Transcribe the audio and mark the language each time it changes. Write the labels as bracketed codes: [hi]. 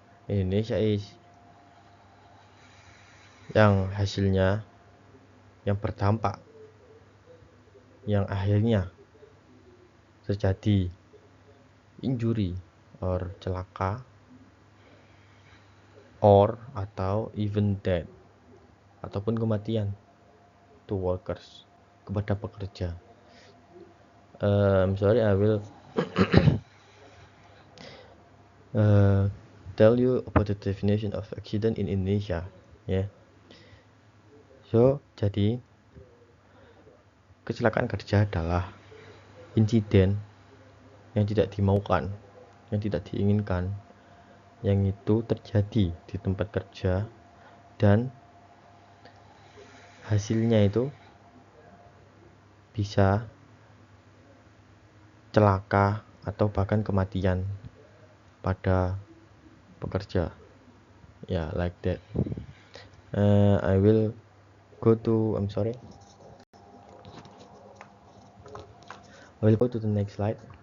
[id] Indonesia is yang hasilnya yang berdampak yang akhirnya terjadi [en] injury or [id] celaka or atau [en] even death [id] ataupun kematian [en] to workers [id] kepada pekerja. [en] I'm sorry, I will tell you about the definition of accident in Indonesia. Yeah. [id] So, jadi kecelakaan kerja adalah insiden yang tidak dimaukan, yang tidak diinginkan, yang itu terjadi di tempat kerja dan hasilnya itu bisa celaka atau bahkan kematian pada pekerja. [en] Yeah, like that. I will go to the next slide.